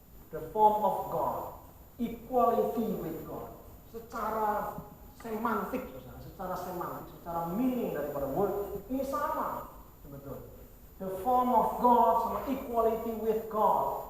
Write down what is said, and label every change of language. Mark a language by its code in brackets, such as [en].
[en] The form of God, equality with God. [id] Secara semantik, saudara, secara meaning daripada word ini sama. Betul. [en] The form of God [id] sama [en] equality with God.